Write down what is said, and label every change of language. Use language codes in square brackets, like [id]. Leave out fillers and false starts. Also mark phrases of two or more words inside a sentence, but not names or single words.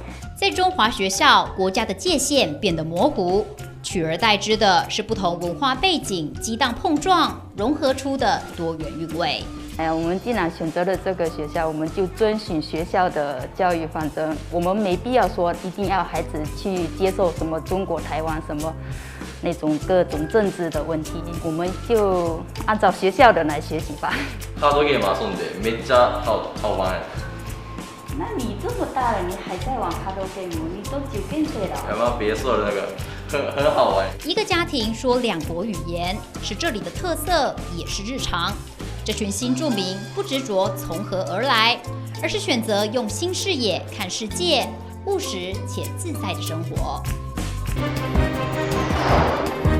[zh] 在中华学校，国家的界限变得模糊，取而代之的是不同文化背景激荡碰撞，融合出的多元韵味。我们既然选择了这个学校，我们就遵循学校的教育方针。我们没必要说一定要孩子去接受什么中国台湾什么那种各种政治的问题，我们就按照学校的来学习吧。 [ja] カードゲーム遊んでめっちゃ顔玩。 [zh] 那你这么大了，你还在玩卡多 game？你都9岁了。别说了，那个很好玩。一个家庭说2国语言是这里的特色，也是日常。这群新住民不执着从何而来，而是选择用新视野看世界，务实且自在的生活。